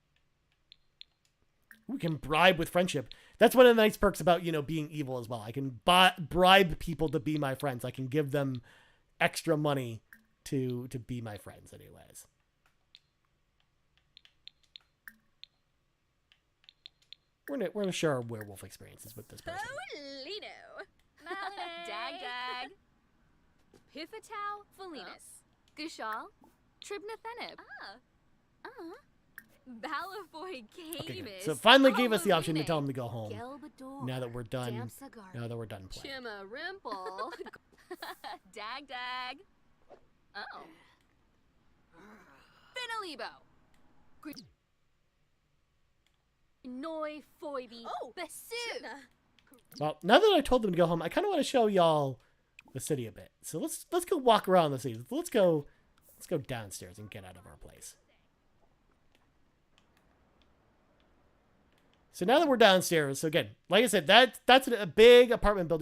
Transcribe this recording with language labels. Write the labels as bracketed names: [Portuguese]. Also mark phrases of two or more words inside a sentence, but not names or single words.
[English] We can bribe with friendship. That's one of the nice perks about, you know, being evil as well. I can bribe people to be my friends. I can give them extra money to be my friends anyways. We're gonna share our werewolf experiences with this person. Polino. Dag Dag. Piffatau Felinus. Gushal. Tribnathenib. Balafoy Okay, good. So it finally gave us the option to tell him to go home. Now that we're done. Now that we're done playing. Chima Rimple. Dag Dag. Oh. Finalibo. Noi Foiby. Oh, Besu. Well, now that I told them to go home, I kind of want to show y'all the city a bit. So let's go walk around the city. Let's go downstairs and get out of our place. So now that we're downstairs, so again, like I said, that's a big apartment building.